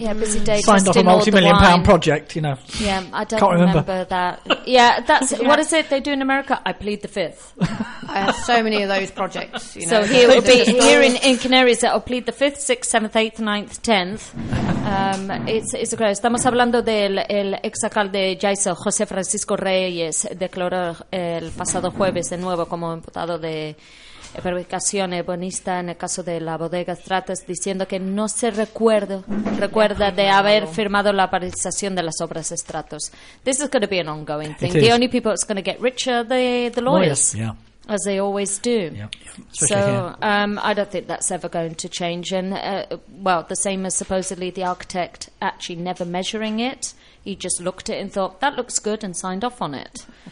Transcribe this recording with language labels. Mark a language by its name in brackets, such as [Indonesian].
[English] Yeah, busy day. Signed off a multi-million-pound project, you know. Yeah, I don't remember that. Yeah, that's what is it they do in America? I plead the fifth. I have so many of those projects. You know. So here would be here in Canaries. I'll plead the fifth, sixth, seventh, eighth, ninth, tenth. it's a crisis. [Spanish] Estamos hablando del el exalcalde de Jaisa, José Francisco Reyes, declaró el pasado jueves de nuevo como imputado de perjudicación ebonista en el caso de la bodega Stratas, diciendo que no se recuerda de haber firmado la paralización de las obras Stratos. [English] This is going to be an ongoing thing. The only people that's going to get richer are the lawyers. Yeah. As they always do. Yeah, so I don't think that's ever going to change. And, the same as supposedly the architect actually never measuring it. He just looked at it and thought, that looks good, and signed off on it.